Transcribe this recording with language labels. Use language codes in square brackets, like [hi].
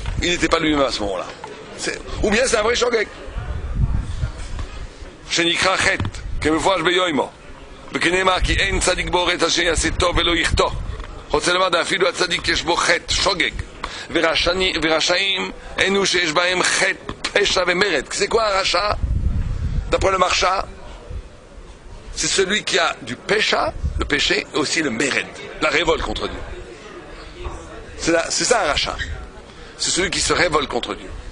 [fr] Il n'était pas lui-même à ce moment-là. Ou bien c'est un vrai shogeg. [he] שנקרא חטא, כמפורש ביומו, וכנאמר כי אין צדיק באורץ אשר יעשה טוב ולא יחטא. רוצה לומר אפילו הצדיק יש בו חטא, שוגג, ורשעים אינו שיש בהם חטא, פשע ומרד. [fr] C'est quoi un rachat? D'après le Maharsha, c'est celui qui a du pécha, le péché, et aussi le mered, la révolte contre Dieu. C'est ça un rachat. C'est celui qui se révolte contre Dieu.